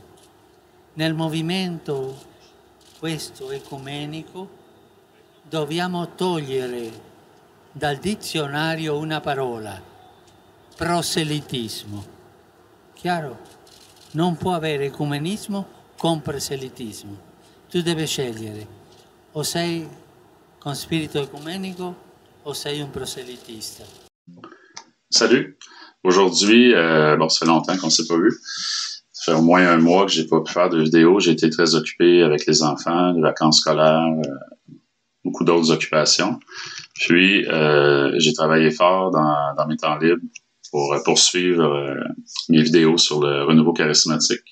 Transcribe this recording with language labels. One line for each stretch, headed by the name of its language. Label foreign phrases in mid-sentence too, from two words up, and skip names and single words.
Italian: Nel movimento questo ecumenico dobbiamo togliere dal dizionario una parola, proselitismo. Chiaro? Non può avere ecumenismo con proselitismo. Tu devi scegliere, o sei con spirito ecumenico o sei un proselitista.
French: Salut! Aujourd'hui, ça fait longtemps qu'on ne s'est pas vu. Ça fait au moins un mois que j'ai pas pu faire de vidéo. J'ai été très occupé avec les enfants, les vacances scolaires, beaucoup d'autres occupations. Puis, j'ai travaillé fort dans mes temps libres pour poursuivre mes vidéos sur le renouveau charismatique.